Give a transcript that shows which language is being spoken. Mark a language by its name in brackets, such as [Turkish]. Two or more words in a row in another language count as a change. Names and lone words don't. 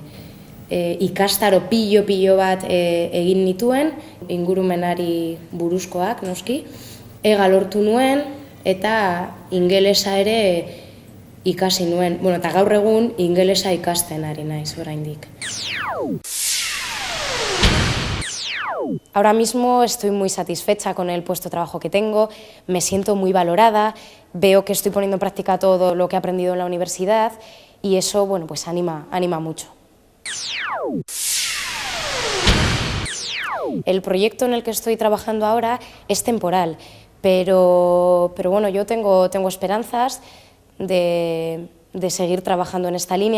[Basque] Ikastaro pilo bat egin nituen, ingurumenari buruzkoak, noski, ega lortu nuen eta ingelesa ere ikasi nuen. Bueno, eta gaur egun ingelesa ikasten ari naiz oraindik. [Spanish] Ahora mismo estoy muy satisfecha con el puesto de trabajo que tengo, me siento muy valorada, veo que estoy poniendo en práctica todo lo que he aprendido en la universidad y eso, bueno, pues anima mucho. El proyecto en el que estoy trabajando ahora es temporal, pero bueno, yo tengo esperanzas de seguir trabajando en esta línea.